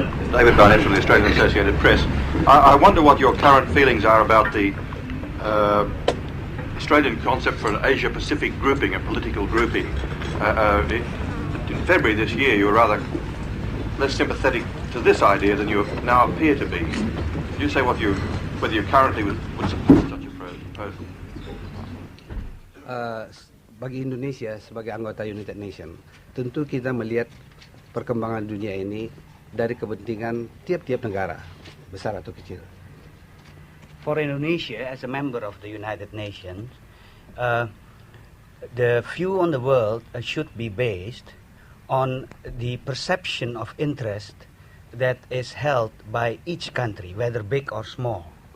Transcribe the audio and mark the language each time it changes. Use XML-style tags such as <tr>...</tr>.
<en>David Barnett from the Australian Associated Press. I wonder what your current feelings are about the Australian concept for an Asia-Pacific grouping, a political grouping. In February this year, you were rather less sympathetic to this idea than you now appear to be. Could you say whether you currently would support such a proposal?</en> <id>Bagi Indonesia sebagai anggota United Nations, tentu kita melihat perkembangan dunia ini dari kepentingan tiap-tiap negara, besar atau kecil.</id> <en>For Indonesia, as a member of the United Nations, the view on the world should be based on the perception of interest that is held by each country, whether big or small.</en>